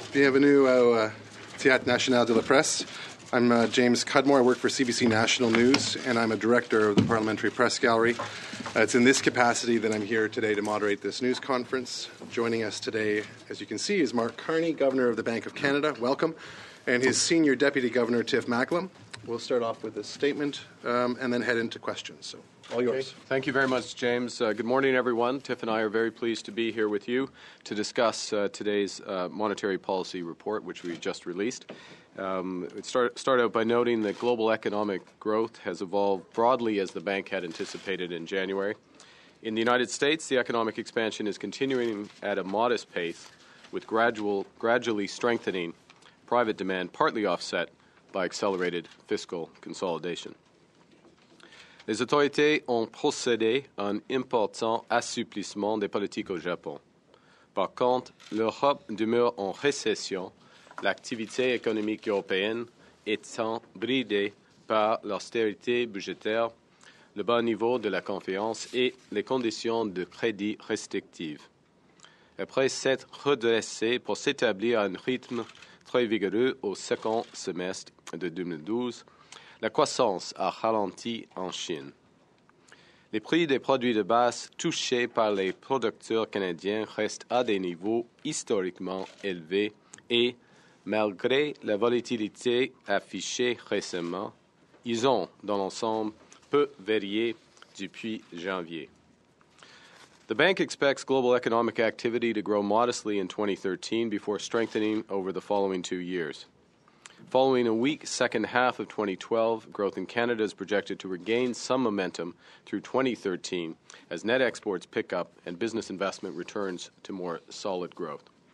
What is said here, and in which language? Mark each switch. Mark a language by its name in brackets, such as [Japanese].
[French] Bienvenue au Théâtre National de la Presse. [English] I'm James Cudmore. I work for CBC National News, and I'm a director of the Parliamentary Press Gallery. It's in this capacity that I'm here today to moderate this news conference. Joining us today, as you can see, is Mark Carney, Governor of the Bank of Canada. Welcome. And his Senior Deputy Governor, Tiff Macklem. We'll start off with a statement and then head into questions. So, all yours. Okay. Thank you very much, James. Good morning, everyone. Tiff and I are very pleased to be here with you to discuss today's monetary policy report, which we just released. Start out by noting that global economic growth has evolved broadly as the bank had anticipated in January. In the United States, the economic expansion is continuing at a modest pace, with gradually strengthening private demand, partly offset by accelerated fiscal consolidation. [French] Les autorités ont procédé à un important assouplissement des politiques au Japon. Par contre, l'Europe demeure en récession, l'activité économique européenne étant bridée par l'austérité budgétaire, le bas niveau de la Conférence et les conditions de crédit restrictives. Après s'être redressée pour s'établir à un rythme très vigoureux au second semestre de 2012, la croissance a ralenti en Chine. Les prix des produits de base touchés par les producteurs canadiens restent à des niveaux historiquement élevés et, malgré la volatilité affichée récemment, ils ont, dans l'ensemble, peu varié depuis janvier. [English] The bank expects global economic activity to grow modestly in 2013 before strengthening over the following 2 years. Following a weak second half of 2012, growth in Canada is projected to regain some momentum through 2013 as net exports pick up and business investment returns to more solid growth.